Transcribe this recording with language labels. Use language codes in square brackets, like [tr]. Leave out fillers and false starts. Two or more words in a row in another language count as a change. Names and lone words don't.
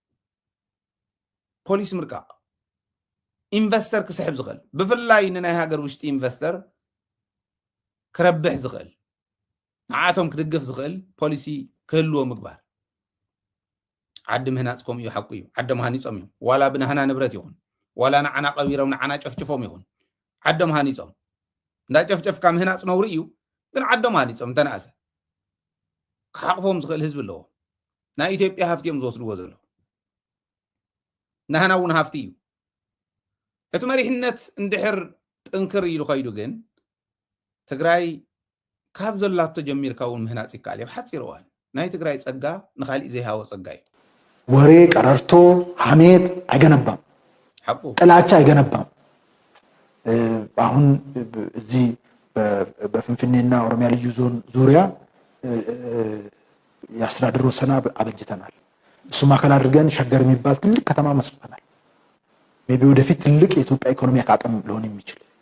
[ti] ፖሊስ ምርቃቕ ኢንቨስተር ክስሕብ ዝኽእል ብፍላይ ንናይ ሃገር ውሽጢ ኢንቨስተር ክረብሕ ዝኽእል ንዓቶም ክድግፍ ዝኽእል ፖሊሲ ክህልዎ ምግባር ዓዲ ምህናፅ ከምኡ እዩ ሓቂ እዩ ዓዶም ሃኒፆም እዮም ዋላ ብናህና ንብረት ይኹን ዋላ ንዓና ቀቢሮም ንዓና ጨፍጭፎም ይኹን ዓዶም ሃኒፆም እንዳጨፍጨፍካ ምህናፅ ነውሪ እዩ ግን ዓዶም ሃኒፆም እንተነኣሰ ክሓቕፎም ዝኽእል ህዝቢ ኣለዎ ናይ ኢትዮጵያ ሃፍቲ እዮም ዝወስድዎ ዘሎ ናህና እውን ሃፍቲ እዩ እቲ መሪሕነት እንድሕር ጥንክር ኢሉ ኸይዱ ግን ትግራይ ካብ ዘላቶ ጀሚርካ እውን ምህናፅ ይከኣል እዩ ሓፂር እዋን ናይ ትግራይ ፀጋ ንኻሊእ ዘይሃወ ፀጋ እዩ [am] ወሬ ቀረርቶ ሐሜት አይገነባም ጥላቻ አይገነባም አሁን እዚህ በፍንፍኔና ኦሮሚያ ልዩ ዞን ዙሪያ ያስተዳድር ወሰና አበጅተናል እሱ ማከል አድርገን ሸገር የሚባል ትልቅ ከተማ መስርተናል ሜቢ ወደፊት ትልቅ የኢትዮጵያ ኢኮኖሚ አቅም ሊሆን የሚችል